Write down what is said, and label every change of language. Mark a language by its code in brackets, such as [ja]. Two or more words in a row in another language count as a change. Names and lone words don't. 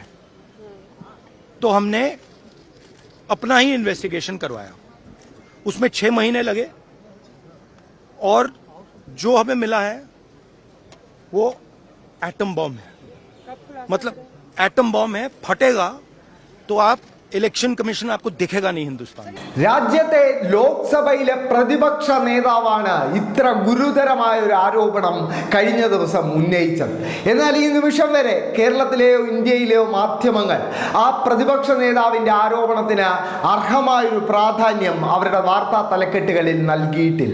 [hi] तो हमने अपना ही इन्वेस्टिगेशन करवाया, उसमें 6 महीने लगे और जो हमें मिला है वो एटम बॉम्ब है। मतलब एटम बॉम्ब है, फटेगा तो आप [en] election commission [hi] आपको दिखेगा नहीं हिंदुस्तान में। [ml] രാജ്യത്തെ ലോക്സഭയിലെ പ്രതിപക്ഷ നേതാവാണ് ഇത്ര ഗുരുതരമായ ഒരു ആരോപണം കഴിഞ്ഞ ദിവസം ഉന്നയിച്ചത്. എന്നാൽ ഈ നിമിഷം വരെ കേരളത്തിലെയോ ഇന്ത്യയിലെയോ മാധ്യമങ്ങൾ ആ പ്രതിപക്ഷ നേതാവിന്റെ ആരോപണത്തിന് അർഹമായൊരു പ്രാധാന്യം അവരുടെ വാർത്താ തലക്കെട്ടുകളിൽ നൽകിയിട്ടില്ല.